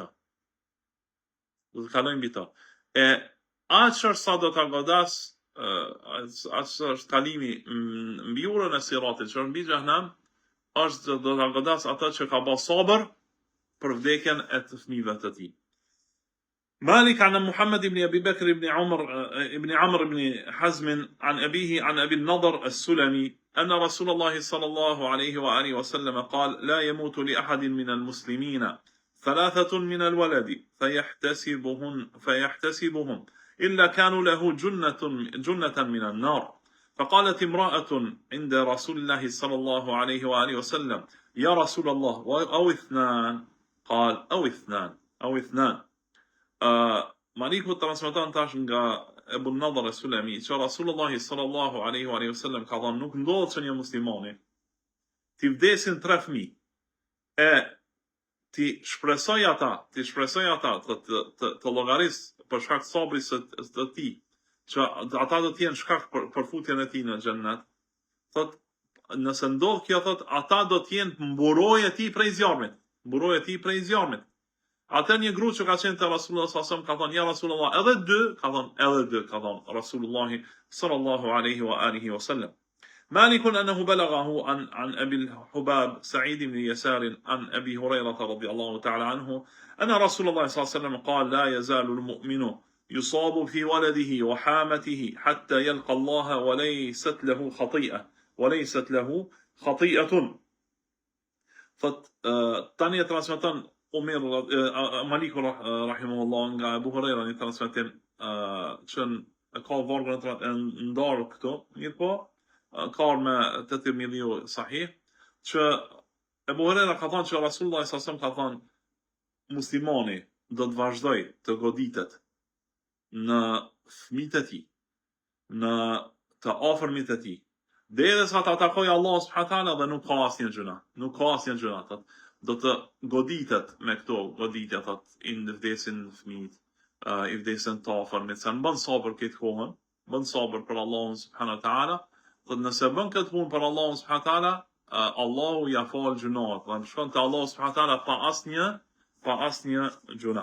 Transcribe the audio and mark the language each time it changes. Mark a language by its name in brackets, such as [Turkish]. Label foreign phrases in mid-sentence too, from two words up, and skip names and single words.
[Albanian] Do të kalojnë mbi ta. Aq sa do ta godas, aq është kalimi mbi urën e Siratit, që është mbi xhehenam, është do ta godas atë që ka bërë sabër për vdekjen e të fëmijëve të tij. [Arabic] مالك عن محمد بن أبي بكر بن عمرو بن حزم عن أبيه عن أبي النضر السلمي أن رسول الله صلى الله عليه وآله وسلم قال لا يموت لأحد من المسلمين 3 من الولد فيحتسبهم إلا كانوا له جنة من النار. فقالت امرأة عند رسول الله صلى الله عليه وآله وسلم يا رسول الله أو 2؟ قال أو اثنان. [Albanian] Maliku transmeton tash nga Ebu Nadhr al-Sulami që Rasulullah [Arabic] صلى الله عليه وسلم [Albanian] ka thënë nuk ndodhet që një muslimani ti vdesin 3 fëmijë ti shpresoj ata të llogaris për shkak të sabrit të tij që ata do të jenë shkak për futjen e tij në xhennet. Thot nëse ndodh kjo, thot ata do të jenë mburojë e tij prej zjarmit. Atë një grup që ka qenë te Rasulullah [Arabic] صلى الله عليه وسلم [Albanian] ka thënë ja Rasulullah edhe 2, ka thënë Rasulullah [Arabic] صلى الله عليه وآله وسلم. مالك أنه بلغه عن أبي الحباب سعيد بن يسار عن أبي هريرة رضي الله تعالى عنه أن رسول الله صلى الله عليه وسلم قال لا يزال المؤمن يصاب في ولده وحامته حتى يلقى الله وليست له خطيئة. [Albanian] Tani transmeton Maliku rahimahullah nga Abu Huraira një transmetim që ka vargun e ndarë këtu, mirë po ka me të Tirmidhiu sahih, që Abu Huraira ka thënë që Rasulullah [Arabic] صلى الله عليه وسلم [Albanian] ka thënë muslimani do të vazhdoj të goditet në fëmijët e tij, në të afërmit e tij, derisa ta takojë Allahu [Arabic] سبحانه وتعالى [Albanian] dhe nuk ka asnjë gjuna. Do të goditet me këto goditja, thot, i vdesin fëmijët, i vdesin të afërmit, se bën sabër këtë kohën, bën sabër për Allahun [Arabic] سبحانه وتعالى, [Albanian] thot nëse bën këtë punë për Allahun [Arabic] سبحانه وتعالى, [Albanian] Allahu ja fal gjunat, dhe shkon te Allahu [Arabic] سبحانه وتعالى [Albanian] pa asnjë gjuna.